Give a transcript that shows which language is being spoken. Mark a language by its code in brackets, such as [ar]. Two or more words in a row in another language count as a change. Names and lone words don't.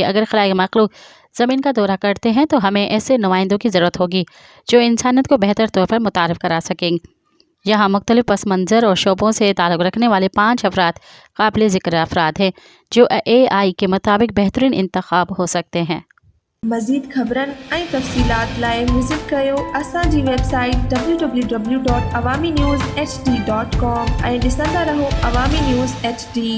[ur] اگر خلائی مخلوق زمین کا دورہ کرتے ہیں تو ہمیں ایسے نمائندوں کی ضرورت ہوگی جو انسانیت کو بہتر طور پر متعارف کرا سکیں۔ یہاں مختلف پس منظر اور شعبوں سے تعلق رکھنے والے 5 افراد قابل ذکر افراد ہیں جو AI کے مطابق بہترین انتخاب ہو سکتے ہیں۔ [sd] مزید خبرن ऐं तफ़सीलात लाइ विज़िट कयो असांजी वेबसाइट www.awamiNewsHD.com ऐं ॾिसंदा रहो अवामी न्यूज़ HD।